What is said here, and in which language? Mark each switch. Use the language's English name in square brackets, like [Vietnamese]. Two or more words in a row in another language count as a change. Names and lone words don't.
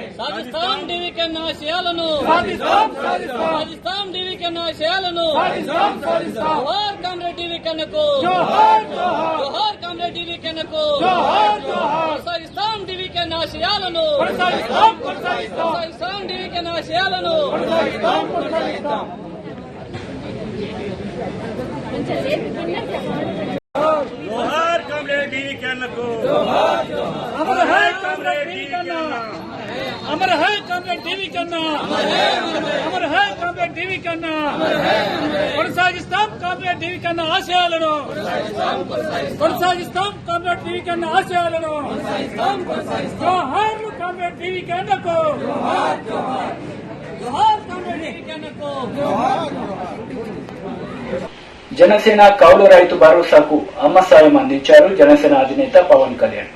[Telugu] రాజస్థాన్ డీవీ కన్నా ఆశయాలను, రాజస్థాన్ డీవీ కన్నా ఆశయాలను, జోహార్ కామ్రేడ్ డీవీ కన్నకు, జోహార్ కామ్రేడ్ డీవీ కన్నకు, కొనసాగిస్తాం డీవీ కన్నా ఆశయాలను, కొనసాగిస్తాం డీవీ కన్నా ఆశయాలను. [Hindi] जोहार कामरेड डीवी के अन्ना को, अमर है कामरेड डीवी के अन्ना, अमर है कामरेड डीवी कन्ना, अमर है कामरेड डीवी कन्ना, [Telugu] కొనసాగిస్తాం కామ్రేడ్ డీవీ కన్నా ఆశయాలను, కొనసాగిస్తాం కామ్రేడ్ డీవీ కన్నా ఆశయాలను. జోహార్ కామ్రేడ్ డీవీ కన్నకు, జోహార్ కామ్రేడ్ డీవీ కన్నకు. జనసేన కౌలు రైతు భరోసాకు అమ్మ సాయం అందించారు జనసేన అధినేత పవన్ కళ్యాణ్.